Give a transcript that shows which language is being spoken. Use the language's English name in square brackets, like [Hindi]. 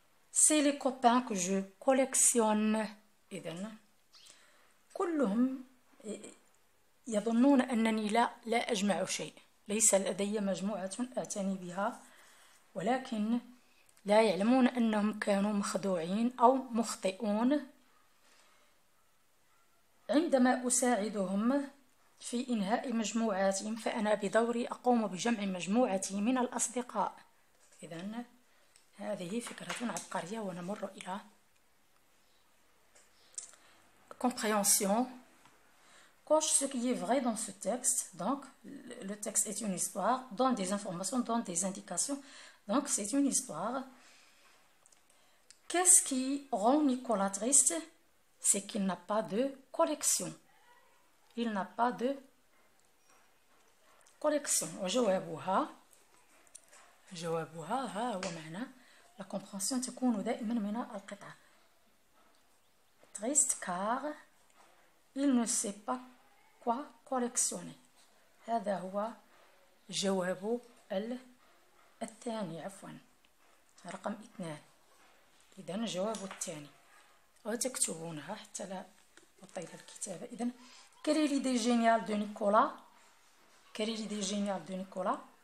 [French] C'est les copains que je collectionne. [Arabic] إذن كلهم يظنون أنني لا أجمع شيء، ليس لدي مجموعة أعتني بها، ولكن لا يعلمون أنهم كانوا مخدوعين أو مخطئون. عندما أساعدهم في إنهاء مجموعاتهم فأنا بدوري أقوم بجمع مجموعتي من الأصدقاء. إذن هذه فكرة عبقرية. ونمر إلى compréhension. [French] Coche ce qui est vrai dans ce texte. Donc le texte est une histoire, donne des informations, donne des indications. Donc c'est une histoire. Qu'est-ce qui rend Nicolas triste? C'est qu'il n'a pas de collection. Il n'a pas de collection. [Arabic] وجوابها ها هو معنى la compréhension تكون دائما من القطعة. [French] Triste car il ne sait pas quoi collectionner. [Arabic] هذا هو جواب الثاني عفوا رقم 2. إذا الجواب الثاني وتكتبونها حتى لا أطيل الكتابة. [French] إذا quelle est l'idée géniale de Nicolas? Quelle est l'idée géniale de Nicolas?